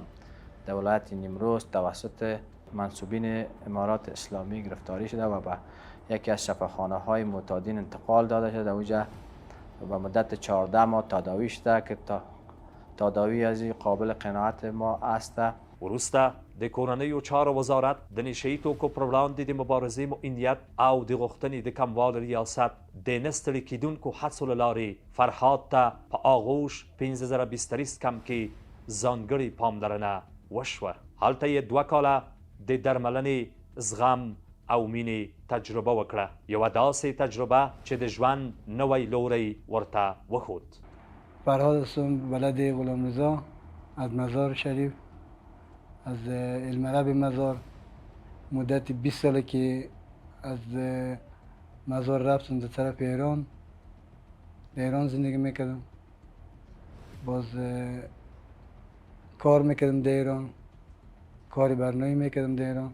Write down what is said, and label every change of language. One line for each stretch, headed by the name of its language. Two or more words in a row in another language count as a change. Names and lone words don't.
Persian: در ولایت نیمروز توسط منصوبین امارات اسلامی گرفتاری شده و به یکی از شفاخانه های معتادین انتقال داده شده. اونجا به مدت 14 ماه تداوی شده که تداوی از قابل قناعت ما است.
Pashto: وروسته د کورنیو چارو وزارت د نشهیي توکو پر وړاندې د مبارزې مؤنیت او د غوښتنې د کموال ریاست د نه ستړي کیدونکو هڅو له لارې فرهاد ته په آغوش 15,000 بستري سکم کې ځانګړې پاملرنه وشوه. هلته یې 2 کاله د درملنې، زغم او مینې تجربه وکړه. یوه داسې تجربه چې د ژوند نوی لوری ورته وښود.
Persian: فرهاد هستم، ولد غلام رضا از مزار شریف، از المرب مزار. مدت 20 ساله که از مزار رفتم در طرف ایران. در ایران زندگی میکردم، باز کار میکردم در ایران، کاری برنامه میکردم در ایران.